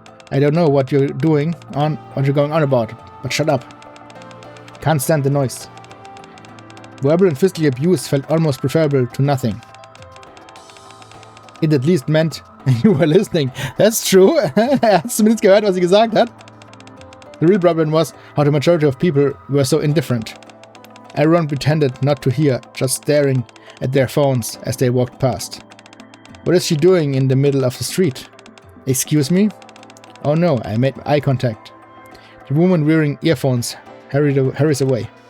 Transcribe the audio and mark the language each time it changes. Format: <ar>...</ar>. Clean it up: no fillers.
<en>I don't know what you're going on about, but shut up. Can't stand the noise. Verbal and physical abuse felt almost preferable to nothing. It at least meant you were listening. That's true.</en> <de>Hast zumindest gehört, was sie gesagt hat?</de> <en>The real problem was how the majority of people were so indifferent. Everyone pretended not to hear, just staring at their phones as they walked past. What is she doing in the middle of the street? Excuse me? Oh no, I made eye contact. The woman wearing earphones hurries away.</en>